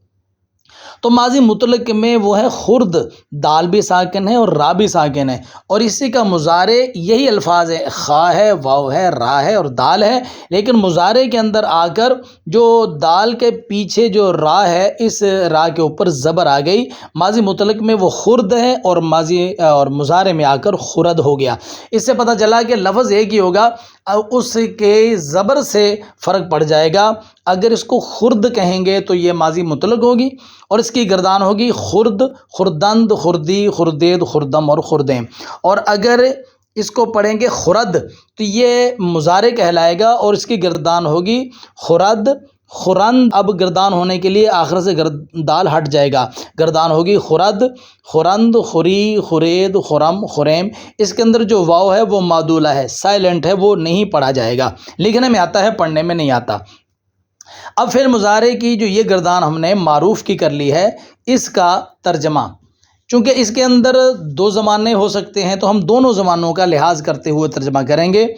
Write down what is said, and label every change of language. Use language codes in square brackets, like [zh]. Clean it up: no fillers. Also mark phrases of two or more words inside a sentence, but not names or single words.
[ur] تو ماضی مطلق میں وہ ہے خرد، دال بھی ساکن ہے اور را بھی ساکن ہے، اور اسی کا مضارع یہی الفاظ ہے، خا ہے، واو ہے، را ہے اور دال ہے، لیکن مضارع کے اندر آ کر جو دال کے پیچھے جو را ہے اس را کے اوپر زبر آ گئی۔ ماضی مطلق میں وہ خرد ہے اور مضارع میں آ کر خرد ہو گیا۔ اس سے پتہ چلا کہ لفظ ایک ہی ہوگا، اس کے زبر سے فرق پڑ جائے گا۔ اگر اس کو خرد کہیں گے تو یہ ماضی مطلق ہوگی اور اس کی گردان ہوگی [fa] خرد، خردند، خردی، خردید، خردم [ur] اور خردیم، اور اگر اس کو پڑھیں گے خرد تو یہ مضارع کہلائے گا اور اس کی گردان ہوگی [fa] خرد، خورند۔ [ur] اب گردان ہونے کے لیے آخر سے دال ہٹ جائے گا، گردان ہوگی [fa] خرد، خورند، خوری، خورید، خرم، خریم۔ [ur] اس کے اندر جو واو ہے وہ معدولہ ہے، سائلنٹ ہے، وہ نہیں پڑھا جائے گا، لکھنے میں آتا ہے پڑھنے میں نہیں آتا۔ اب فعل مضارع کی جو یہ گردان ہم نے معروف کی کر لی ہے، اس کا ترجمہ، چونکہ اس کے اندر دو زمانے ہو سکتے ہیں تو ہم دونوں زمانوں کا لحاظ کرتے ہوئے ترجمہ کریں گے۔